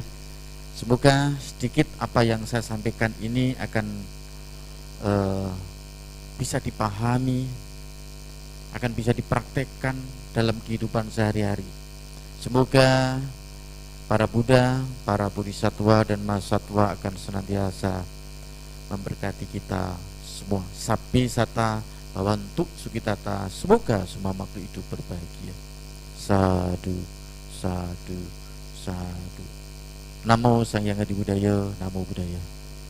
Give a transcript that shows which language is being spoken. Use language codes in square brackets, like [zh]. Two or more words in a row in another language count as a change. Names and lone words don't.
[id] Semoga sedikit apa yang saya sampaikan ini akan bisa dipahami, akan bisa dipraktekkan dalam kehidupan sehari-hari. Semoga para Buddha, para Bodhisattva dan Mahasatwa akan senantiasa memberkati kita semua. [pi] Sabbi sata bawantu sukitata. [id] Semoga semua makhluk hidup berbahagia. [pi] Sadu, sadu, sadu. Namo Sang Hyang Adi Budaya, Namo Buddhaya.